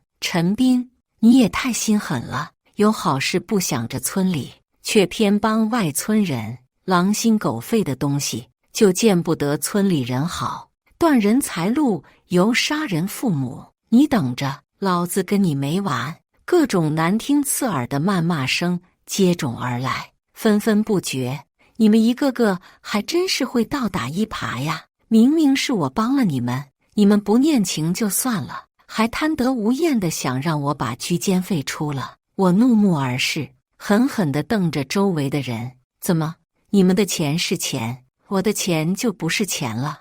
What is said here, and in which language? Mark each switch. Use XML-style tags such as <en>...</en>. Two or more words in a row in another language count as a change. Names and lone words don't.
<zh>陳斌，你也太心狠了，有好事不想着村裡，卻偏幫外村人，狼心狗肺的東西，就見不得村裡人好，斷人財路，猶殺人父母。你等着，老子跟你沒完！各種難聽刺耳的謾罵聲接踵而來，紛紛不絕。你們一個個還真是會倒打一耙呀！明明是我幫了你們，你們不念情就算了，還貪得無厭地想讓我把居間費出了。我怒目而視，狠狠地瞪着周圍的人。怎麼，你們的錢是錢，我的錢就不是錢了？</zh>